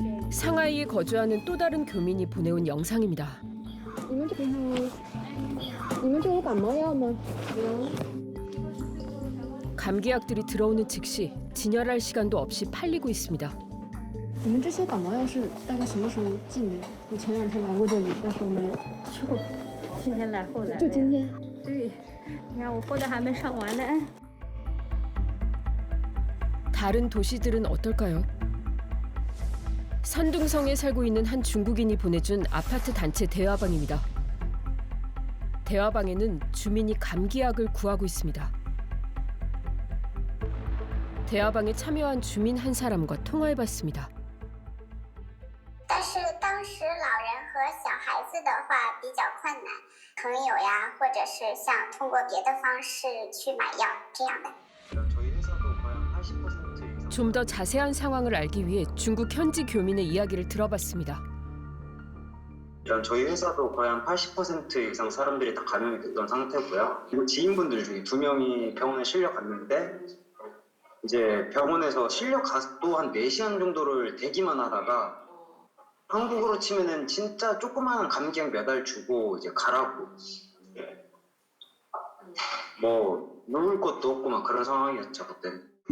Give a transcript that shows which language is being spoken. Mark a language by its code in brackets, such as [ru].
[ko] 상하이에 거주하는 또 다른 교민이 보내온 영상입니다. [zh] 你们这有感冒药吗？ [ko] 감기약들이 들어오는 즉시 진열할 시간도 없이 팔리고 있습니다. [zh] 你们这些感冒药是大概什么时候进的？我前2天来过这里，但是我没有吃过。今天来后来。就今天。对，你看我货都还没上完呢。 [ko] 다른 도시들은 어떨까요? 산둥성에 살고 있는 한 중국인이 보내준 아파트 단체 대화방입니다. 대화방에는 주민이 감기약을 구하고 있습니다. 대화방에 참여한 주민 한 사람과 통화해봤습니다. [zh] 但是当时老人和小孩子的话比较困难，朋友呀，或者是像通过别的方式去买药这样的。 [ko] 저희 회사도 거의 80% 이상 좀 더 자세한 상황을 알기 위해 중국 현지 교민의 이야기를 들어봤습니다. 일단 저희 회사도 거의 한 80% 이상 사람들이 다 감염이 됐던 상태고요. 그리고 지인분들 중에 2명이 병원에 실려 갔는데 이제 병원에서 실려 가도 한 4시간 정도를 대기만 하다가 한국으로 치면은 진짜 조그마한 감기약 몇 알 주고 이제 가라고 뭐 누울 것도 없고 막 그런 상황이었죠 그때는.